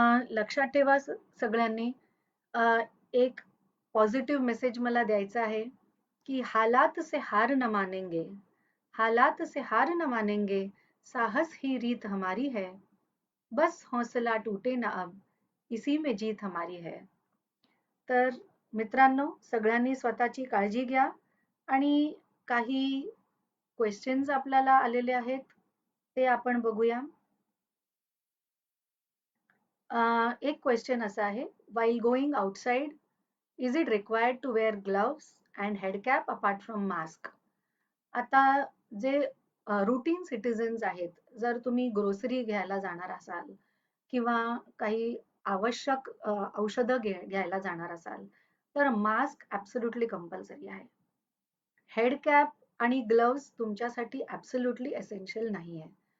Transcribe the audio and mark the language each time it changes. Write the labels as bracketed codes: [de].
[mr] लक्षात ठेवा सगळ्यांनी, एक पॉझिटिव्ह मेसेज मला द्यायचा आहे की [hi] हालात से हार न मानेंगे, हालात से हार न मानेंगे, साहस ही रीत हमारी है, बस हौसला टूटे ना अब, इसी में जीत हमारी है. [mr] तर मित्रांनो, सगळ्यांनी स्वतःची काळजी घ्या. आणि काही क्वेश्चन्स आपल्याला आलेले आहेत ते आपण बघूया. एक क्वेश्चन असा आहे, [en] while going outside, is it required to wear gloves and head cap apart from mask? [mr] आता जे रुटीन सिटिझन्स आहेत, जर तुम्ही ग्रोसरी घ्यायला जाणार असाल किंवा काही आवश्यक औषधं घ्यायला जाणार असाल तर मास्क ॲब्सोल्युटली कंपल्सरी आहे. हेड कॅप आणि ग्लव्स तुमच्यासाठी ॲब्सोल्युटली एसेन्शियल नाही आहे.